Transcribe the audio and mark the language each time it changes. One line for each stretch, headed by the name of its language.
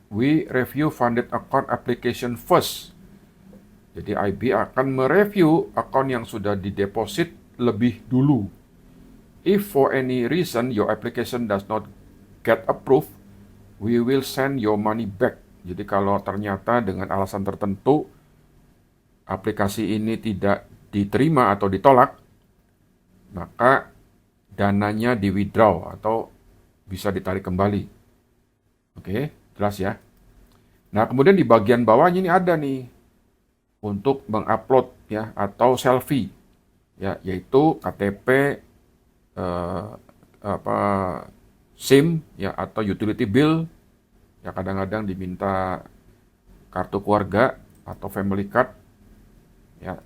English: We review funded account application first.
Indonesian: Jadi IB akan mereview akun yang sudah dideposit lebih dulu.
English: If for any reason your application does not get approved, we will send your money back.
Indonesian: Jadi kalau ternyata dengan alasan tertentu aplikasi ini tidak diterima atau ditolak, maka dananya di withdraw atau bisa ditarik kembali. Oke, jelas ya. Nah, kemudian di bagian bawahnya ini ada nih untuk mengupload ya atau selfie ya, yaitu KTP, eh, apa SIM ya atau utility bill ya, kadang-kadang diminta kartu keluarga atau
English: family card
Indonesian: ya.